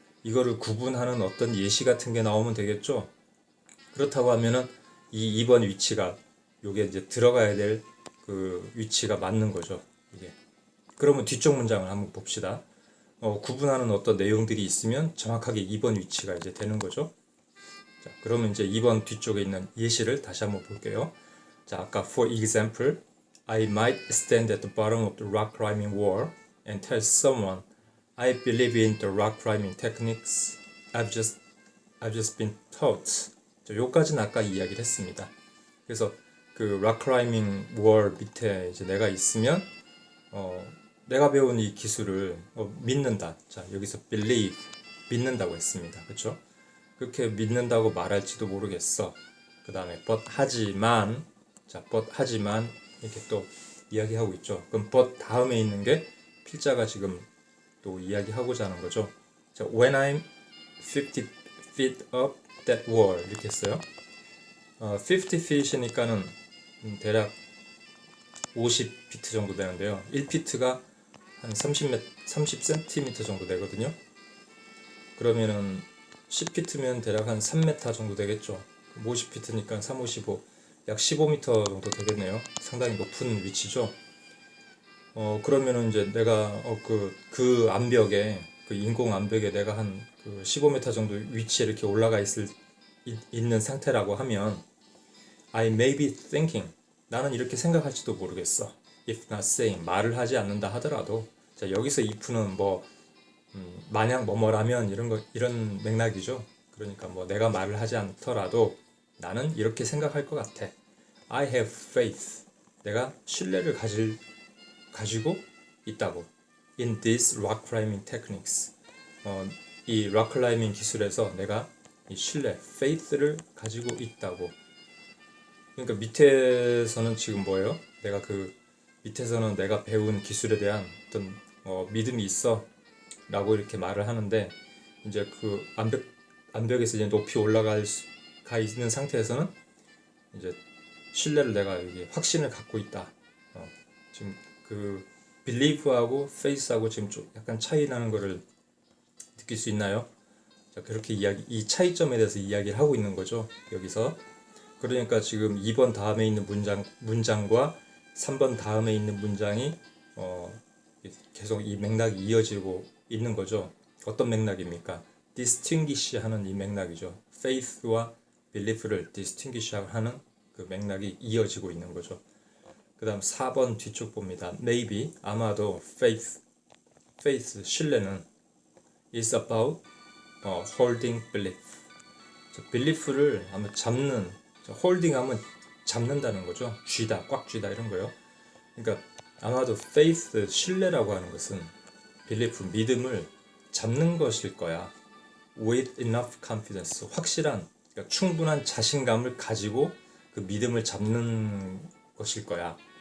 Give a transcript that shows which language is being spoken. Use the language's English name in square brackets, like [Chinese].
[Korean] 이거를 구분하는 어떤 예시 같은 게 나오면 되겠죠. 그렇다고 하면은 이 2번 위치가 요게 이제 들어가야 될 그 위치가 맞는 거죠. 이게. 그러면 뒤쪽 문장을 한번 봅시다. 구분하는 어떤 내용들이 있으면 정확하게 2번 위치가 이제 되는 거죠. 자, 그러면 이제 2번 뒤쪽에 있는 예시를 다시 한번 볼게요. 자, 아까 [English] for example, I might stand at the bottom of the rock climbing wall and tell someone I believe in the rock climbing techniques I've just been taught. [Korean] 자, 요까지는 아까 이야기를 했습니다. 그래서 그 rock climbing wall 밑에 이제 내가 있으면 내가 배운 이 기술을 믿는다. 자, 여기서 believe 믿는다고 했습니다. 그렇죠? 그렇게 믿는다고 말할지도 모르겠어. 그 다음에 but 하지만, 자, but 하지만 이렇게 또 이야기하고 있죠. 그럼 but 다음에 있는 게 필자가 지금 또 이야기하고자 하는 거죠. [English] 자, when I'm 50 feet up that wall [Korean] 이렇게 했어요. 50 feet이니까는 대략 50피트 정도 되는데요. 1피트가 한 30cm 정도 되거든요. 그러면은 10피트면 대략 한 3m 정도 되겠죠. 50피트니까 3, 5, 15, 약 15m 정도 되겠네요. 상당히 높은 위치죠. 그러면은 이제 내가 그 암벽에, 그 인공 암벽에 내가 한 그 15m 정도 위치에 이렇게 올라가 있는 상태라고 하면 [English] I may be thinking, [Korean] 나는 이렇게 생각할지도 모르겠어. [English] if not saying, [Korean] 말을 하지 않는다 하더라도. 자, 여기서 if는 뭐 만약 뭐뭐라면 이런 맥락이죠. 그러니까 뭐 내가 말을 하지 않더라도 나는 이렇게 생각할 것 같아. [English] I have faith. [Korean] 내가 신뢰를 가지고 있다고. [English] In these rock climbing techniques. [Korean] 이 rock climbing 기술에서 내가 이 신뢰, faith를 가지고 있다고. 그러니까 밑에서는 지금 뭐예요? 내가 밑에서는 내가 배운 기술에 대한 어떤 믿음이 있어 라고 이렇게 말을 하는데, 이제 그 암벽에서 이제 높이 올라가 있는 상태에서는 이제 신뢰를 내가 여기 확신을 갖고 있다. 지금 그 believe하고 faith하고 지금 좀 약간 차이 나는 거를 느낄 수 있나요? 자, 그렇게 이 차이점에 대해서 이야기를 하고 있는 거죠. 여기서. 그러니까 지금 2번 다음에 있는 문장과 3번 다음에 있는 문장이 계속 이 맥락이 이어지고 있는 거죠. 어떤 맥락입니까? distinguish 하는 이 맥락이죠. faith와 belief를 distinguish 하는 그 맥락이 이어지고 있는 거죠. 그 다음 4번 뒤쪽 봅니다. [English] maybe, 아마도 faith, 신뢰는 is about holding belief. [Korean] belief를 아마 잡는, holding 하면 잡는다는 거죠. 쥐다, 꽉 쥐다 이런 거요. 그러니까 아마도 faith, 신뢰라고 하는 것은 belief, 믿음을 잡는 것일 거야. [English] with enough confidence, [Korean] 확실한, 그러니까 충분한 자신감을 가지고 그 믿음을 잡는 것일 거야.